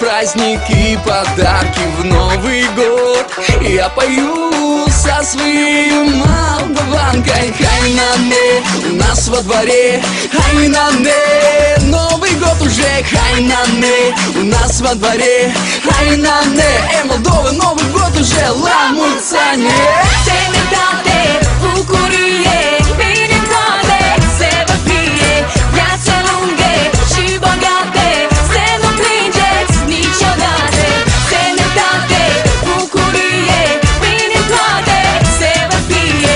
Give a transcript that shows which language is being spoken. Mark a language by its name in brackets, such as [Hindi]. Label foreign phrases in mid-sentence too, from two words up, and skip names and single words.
[Russian] праздники, подарки в Новый год. Я пою со своей молдаванкой. Хай-на-не, у нас во дворе. Хай-на-не, Новый год уже. Хай-на-не, у нас во дворе. Хай-на-не, Молдова, Новый год уже. [Romanian] La mulți ani. Sănătate, bucurie, bine toate se vă fie. Viață lungă și bogate, să nu plângeți niciodată. Sănătate, bucurie, bine toate se vă fie.